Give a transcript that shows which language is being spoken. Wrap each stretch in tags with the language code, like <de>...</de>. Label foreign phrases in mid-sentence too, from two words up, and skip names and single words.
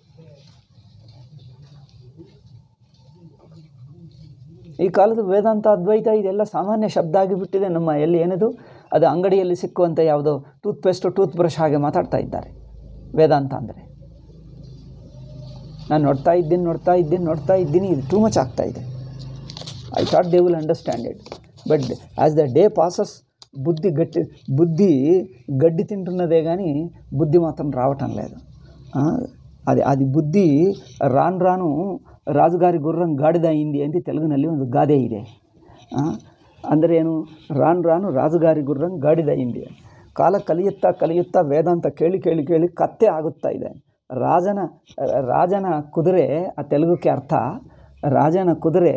<kn>ಈ ಕಾಲದ ವೇದಾಂತ, ಅದ್ವೈತ ಇದೆಲ್ಲ ಸಾಮಾನ್ಯ ಶಬ್ದ ಆಗಿಬಿಟ್ಟಿದೆ. ನಮ್ಮ ಏನದು ಅದು ಅಂಗಡಿಯಲ್ಲಿ ಸಿಕ್ಕುವಂಥ ಯಾವುದೋ ಟೂತ್ಪೇಸ್ಟು, ಟೂತ್ ಬ್ರಷ್ ಹಾಗೆ ಮಾತಾಡ್ತಾ ಇದ್ದಾರೆ ವೇದಾಂತ ಅಂದರೆ. ನಾನು ನೋಡ್ತಾ ಇದ್ದೀನಿ, ಇದು</kn> <en>too much</en> <kn>ಆಗ್ತಾ ಇದೆ.</kn> <en>I thought they will understand it, but as the day passes</en> <te>బుద్ధి గడ్డి తింటున్నదే కానీ బుద్ధి మాత్రం రావటం లేదు. అది బుద్ధి రాను రాజుగారి గుర్రం గాడిద అయింది</te> <kn>ಅಂತ ತೆಲುಗಿನಲ್ಲಿ ಒಂದು ಗಾದೆ ಇದೆ. ಅಂದರೆ ಏನು?</kn> <te>రాను రాజుగారి గుర్రం గాడిద అయింది.</te> <kn>ಕಾಲ ಕಲಿಯುತ್ತಾ ವೇದಾಂತ ಕೇಳಿ ಕತ್ತೆ ಆಗುತ್ತಾ ಇದೆ. ರಾಜನ ಕುದುರೆ, ಆ ತೆಲುಗುಕ್ಕೆ ಅರ್ಥ ರಾಜನ ಕುದುರೆ.</kn>